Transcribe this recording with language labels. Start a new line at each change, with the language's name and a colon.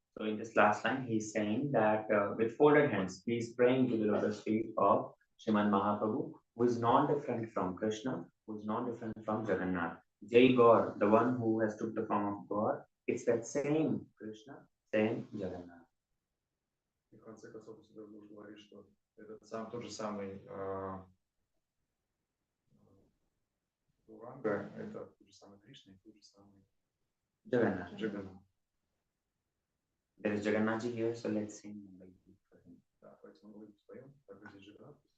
English: So in this last line, he is saying that with folded hands, he is praying to the lotus feet of Srimad Mahaprabhu, who is not different from Krishna, who is not different from Jagannath. Jai Gaur, the one who has took the form of God, it's that same Krishna, same Jagannath.
Russian: И в конце концов, Сундар говорит, что это тот же самый Уранга, это тот же самый Кришна и тот же самый Джаганнат.
English: There is Jagannath ji here, so let's sing.
Russian: Да, поэтому мы споем, так как здесь Джаганнат.